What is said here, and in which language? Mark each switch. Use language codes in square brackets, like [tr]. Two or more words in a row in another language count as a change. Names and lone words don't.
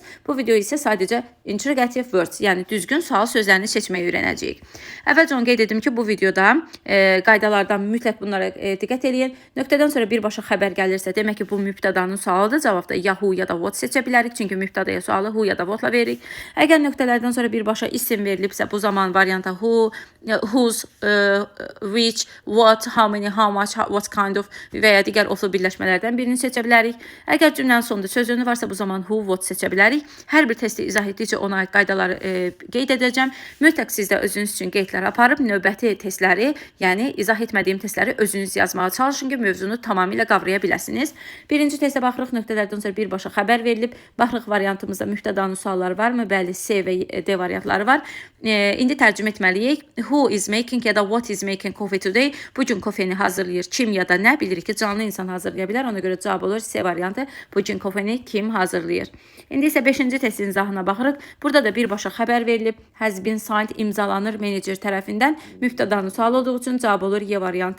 [az] Bu video isə sadəcə [en] interrogative words, [az] yəni düzgün sual sözlərini seçməyi öyrənəcəyik. Əvvəlcə onu qeyd edim ki, bu videoda qaydalardan mütləq bunlara diqqət edin. Nöqtədən sonra birbaşa xəbər gəlirsə, demək ki, bu mübtədanın sualıdır. Cavabda ya who ya da what seçə bilərik, çünki mübtədaya sualı who ya da whatla veririk. Əgər nöqtələrdən sonra birbaşa isim verilibsə, bu zaman varianta [en] who, whose, which, what, how many, how much, what kind of [az] və ya digər oflu birləşmələrdən birini seçə bilərik. Əgər cümlənin sonunda söz önü varsa, bu zaman [en] who, what [az] seçə bilərik. Hər bir testi izah etdikcə ona aid qaydaları qeyd edəcəm. Mütləq siz də özünüz üçün qeydlər aparıb növbəti testləri, yəni izah etmədiyim testləri özünüz yazmağa çalışın ki, mövzunu tamamilə qavraya biləsiniz. Birinci testə baxırıq, nöqtələrdən sonra birbaşa xəbər verilib. Baxırıq variantımızda mübtədanın sualları varmı? Bəli, C və D variantları var. İndi tərcümə etməliyik. [en] Who is making [az] ya da [en] what is making coffee today? [az] Bugün kofeni hazırlayır kim ya da nə? Bilirik ki, canlı insan hazırlaya bilər. Ona görə cavab olur C variantı. Bugün kofeni kim hazırlayır? İndi isə 5-ci testin izahına baxırıq. Burada da birbaşa xəbər verilib. [en] Has been signed [az] imzalanır menecer tərəfindən. Mübtədanın sual olduğu üçün cavab olur Y variantı.